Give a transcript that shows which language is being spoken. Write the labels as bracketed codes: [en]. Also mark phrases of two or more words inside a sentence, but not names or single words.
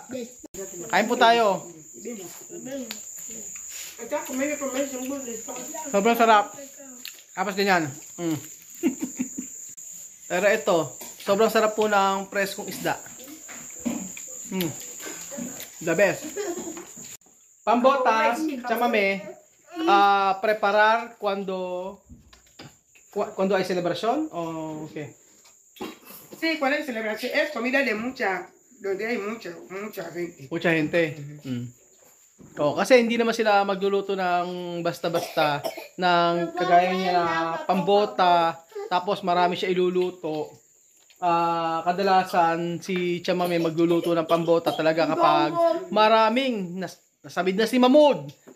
[tl] Kain po tayo. Sobrang sarap. Tapos ganyan. Pero ito, sobrang sarap po ng preskong isda. [en] The best. Pambotas, Chamame, [es] preparar cuando hay celebración. Oh, okay. Sí, cuando hay celebración es comida de donde hay mucha gente. Mucha gente. [tl] Oh, kasi hindi naman sila magluluto ng basta-basta ng kagaya niya na pambota, tapos marami siya iluluto. Kadalasan si Chamame magluluto ng pambota talaga kapag maraming nasabid na si Mamud.